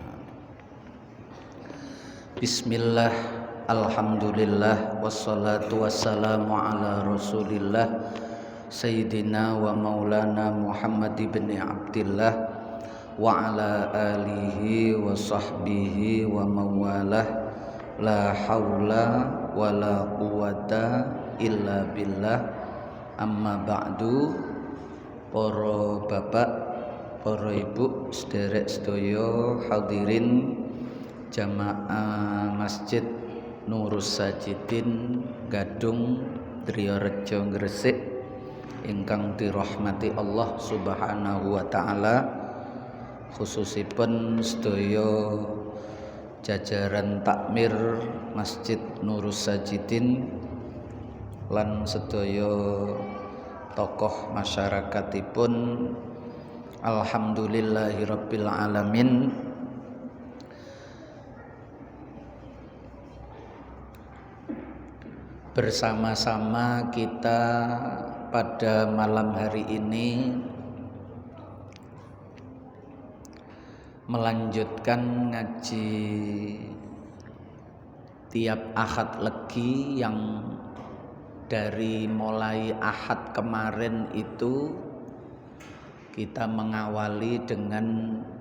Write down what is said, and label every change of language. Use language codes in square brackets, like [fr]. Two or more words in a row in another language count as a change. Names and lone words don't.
[ar] بسم الله، الحمد لله، والصلاة والسلام على رسول الله سيدنا ومولانا محمد بن عبد الله وعلى آله وصحبه ووالاه. لا حول ولا قوة إلا بالله. أما بعد. [jv] Para bapak, para ibu, sederek sedaya hadirin jamaah Masjid Nurus Sajidin Gadung Driyarejo Gresik ingkang dirahmati Allah [ar] سبحانه وتعالى, [jv] khususipun sedaya jajaran takmir Masjid Nurus Sajidin lan sedaya tokoh masyarakatipun. [ar] الحمد لله رب العالمين. [id] Bersama-sama kita pada malam hari ini melanjutkan ngaji tiap Ahad Legi yang dari mulai Ahad kemarin itu kita mengawali dengan